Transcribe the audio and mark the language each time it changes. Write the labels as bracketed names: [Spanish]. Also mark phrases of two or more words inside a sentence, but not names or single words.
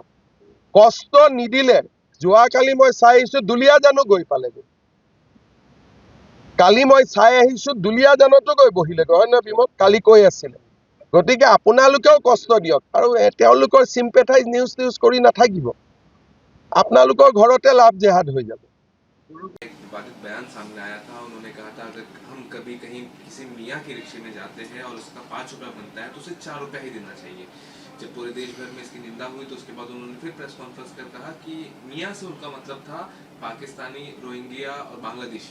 [Assamese] কষ্ট নিদিলে, যোৱাকালি মই চাই আহিছো দুলীয়াজানো গৈ পালেগৈ। কালি মই চাই আহিছো দুলীয়াজানতো গৈ বহিলেগৈ, হয় নহয় বিমল? কালি কৈ আছিলে। গতিকে আপোনালোকেও কষ্ট দিয়ক আৰু তেওঁলোকৰ [English] sympathize news [Assamese] কৰি নাথাকিব। আপোনালোকৰ ঘৰতে লাভ জেহাদ হৈ যাব। [Hindi] विवादित बयान सामने आया था, उन्होंने कहा था अगर हम कभी कहीं किसी मियाँ के रिक्शे में जाते हैं और उसका 5 रुपया बनता है तो उसे 4 रुपया ही देना चाहिए। जब पूरे देश भर में इसकी निंदा हुई तो उसके बाद उन्होंने फिर [English] press conference [Hindi] कर कहा कि मियाँ से उनका मतलब था पाकिस्तानी, रोहिंग्या और बांग्लादेशी।